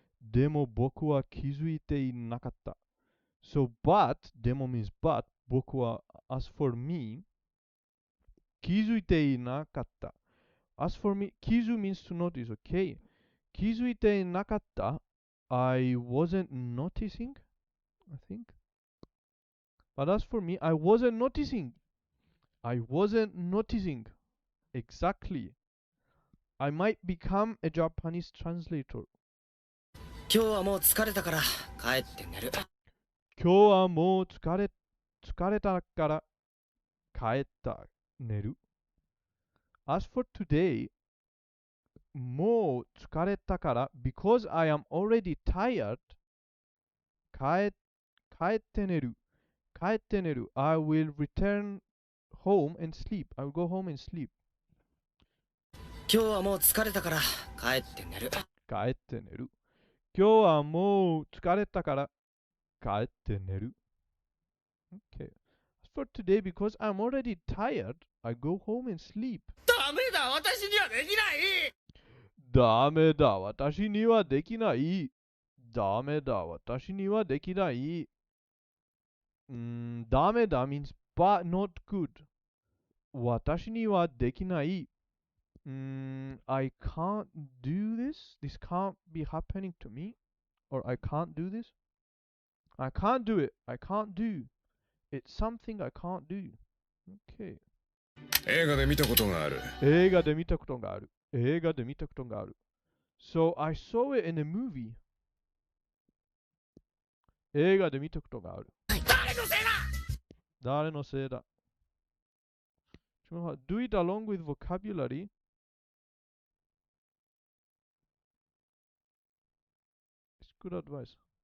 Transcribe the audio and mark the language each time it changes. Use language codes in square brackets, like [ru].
[ja] でも僕は気づいていなかった。 [en] So, but, でも means but, 僕は as for me, [ja] 気づいていなかった。 [en] As for me, 気づ means to notice, okay? [ja] 気づいてなかった [en] I wasn't noticing, I think. But as for me, I wasn't noticing. I wasn't noticing. Exactly. I might become a Japanese translator. [ja] 今日はもう疲れたから帰って寝る。今日はもう疲れたから帰った寝る。 [en] As for today, [ja] もう疲れたから [en] because I am already tired, [ja] 帰って寝る。帰って寝る。 [en] I will return home and sleep. I will go home and sleep. [ja] 今日はもう疲れたから帰って寝る。帰って寝る。今日はもう疲れたから帰って寝る。 [en] Okay. As for today, because I'm already tired, I go home and sleep. [ja] ダメだ、私にはできない。ダメだ、私にはできない。ダメだ、私にはできない。 [en] ダメだ means but not good. [ja] 私にはできない。 [en] I can't do this. This can't be happening to me. Or I can't do this. I can't do it. I can't do. It's something I can't do. Okay. [ja] 映画で見たことがある。映画で見たことがある。映画で見たことがある。 [en] So I saw it in a movie. [ja] 映画で見たことがある。誰のせいだ。誰のせいだ。 [en] Do it along with vocabulary. It's good advice.